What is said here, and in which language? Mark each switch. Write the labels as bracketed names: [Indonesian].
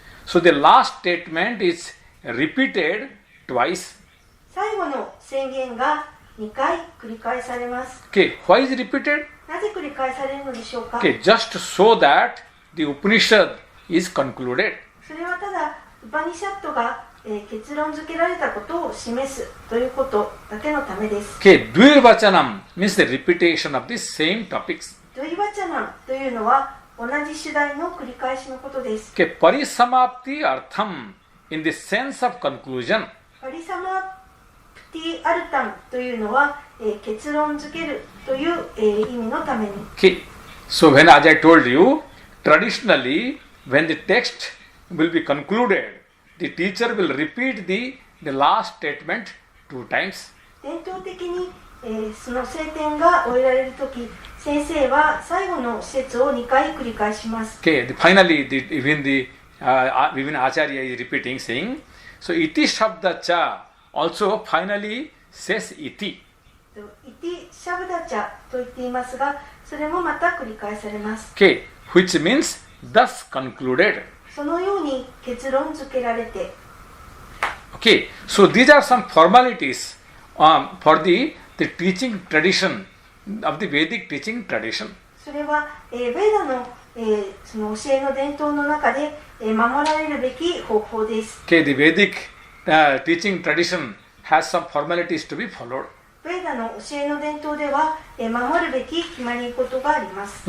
[English] So the last statement is repeated twice. [Japanese] 最後の宣言が2回繰り返されます。 [English] Okay, why is it repeated? [Japanese] なぜ繰り返されるのでしょうか？ [English] Okay, just so that the Upanishad is concluded. [Japanese] それはただウパニシャットが、結論付けられたことを示すということだけのためです。 [English] Okay, Dvirvachanam means the repetition of the same topics. [Japanese] ドイバチャナンというのは同じ主題の繰り返しのことです。 [English] Okay, Parisamapti Artham in the sense of conclusion. [Japanese] パリサマプティアルタンというのは、結論付けるという、意味のために。 [English] Okay, so as I told you, traditionally when the text will be concluded, the teacher will repeat the last statement 2 times. [Japanese] 伝統的に、その聖典が終えられるとき、先生は最後の説を2回繰り返します。 [English] Okay, finally even Acharya is repeating saying, so iti shabda cha also finally says iti. [Japanese] イティシャブダチャと言っていますが、それもまた繰り返されます。 [English] Okay, which means thus concluded. [Japanese] そのように結論付けられて、 [English] Okay, so these are some formalities for the teaching tradition of the Vedic teaching tradition. [Japanese] それは、ベーダの、その教えの伝統の中で、守られるべき方法です。 [English] Okay, the Vedic teaching tradition has some formalities to be followed. [Japanese] ベーダの教えの伝統では、守るべき決まり事があります。